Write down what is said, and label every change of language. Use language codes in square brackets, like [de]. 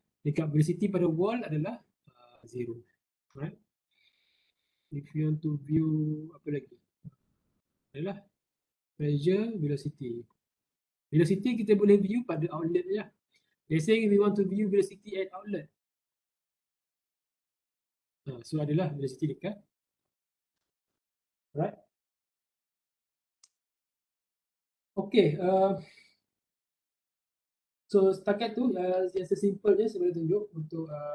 [ms] Dekat velocity pada wall adalah 0. [en] Right. If you want to view [ms] apa lagi? Adalah pressure, velocity. Velocity kita boleh view pada outlet je. [en] Let's say we want to view velocity at outlet. [ms] So adalah velocity dekat. [en] Right. Okay. [ms] So setakat tu yang sesimpel je saya boleh tunjuk untuk